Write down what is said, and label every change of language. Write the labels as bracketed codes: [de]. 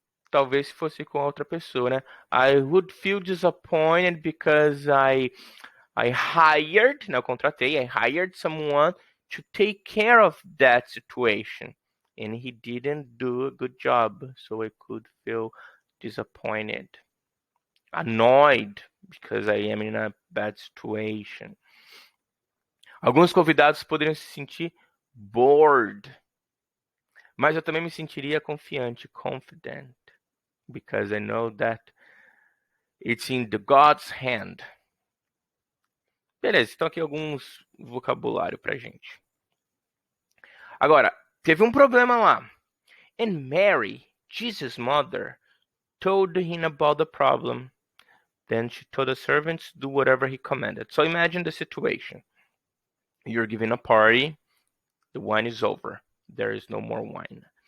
[pt] Talvez se fosse com outra pessoa, né? [en] I would feel disappointed because I hired, [pt] não, contratei, [en] I hired someone to take care of that situation. And he didn't do a good job, so I could feel disappointed. Annoyed, because I am in a bad situation. [pt] Alguns convidados poderiam se sentir bored, mas eu também me sentiria confiante, confident, [en] because I know that it's in the God's hand. [pt] Beleza, então aqui alguns vocabulário pra gente. Agora, teve um problema lá. [en] And Mary, Jesus' mother, told him about the problem. Then she told the servants to do whatever he commanded. So imagine the situation. You're giving a party. The wine is over. There is no more wine.